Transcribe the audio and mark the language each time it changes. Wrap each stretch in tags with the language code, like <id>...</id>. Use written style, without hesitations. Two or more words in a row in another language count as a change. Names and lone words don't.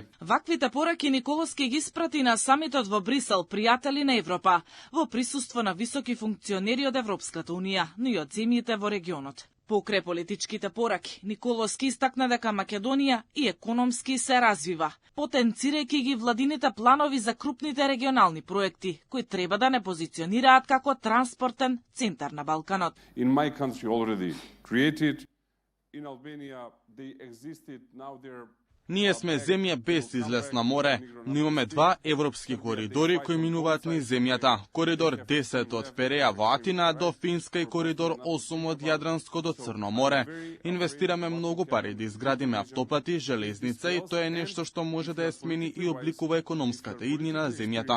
<mk>Ваквите пораки Николовски ги испрати на самитот во Брисел, пријатели на Европа, во присуство на високи функционери од Европската унија, но и од земјите во регионот. Покрај политичките пораки, Николовски истакна дека Македонија и економски се развива, потенцирајќи ги владините планови за крупните регионални проекти, кои треба да не позиционираат како транспортен центар на Балканот.</mk> <en>In my country already created, in Albania they existed, now they're</en> <mk>Ние сме земја без излез на море, но имаме два европски коридори кои минуваат низ земјата. Коридор 10 од Переја во Атина до Финска и коридор 8 од Јадранско до Црно море. Инвестираме многу пари да изградиме автопати, железница и тоа е нешто што може да ја смени и обликува економската иднина на земјата.</mk>